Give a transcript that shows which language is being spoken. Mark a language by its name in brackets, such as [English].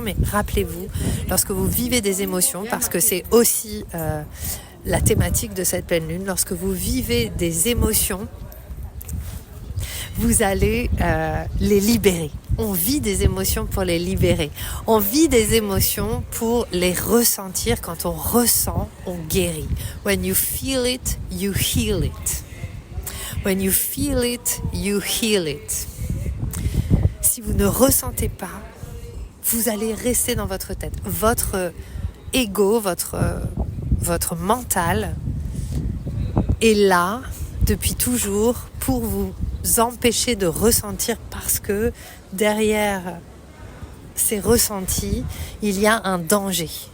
[French] Mais rappelez-vous, lorsque vous vivez des émotions, parce que c'est aussi la thématique de cette pleine lune, lorsque vous vivez des émotions, vous allez les libérer. On vit des émotions pour les libérer. On vit des émotions pour les ressentir. Quand on ressent, on guérit. [English] When you feel it, you heal it. When you feel it, you heal it. [French] Si vous ne ressentez pas, vous allez rester dans votre tête. Votre ego, votre mental est là depuis toujours pour vous empêcher de ressentir, parce que derrière ces ressentis, il y a un danger.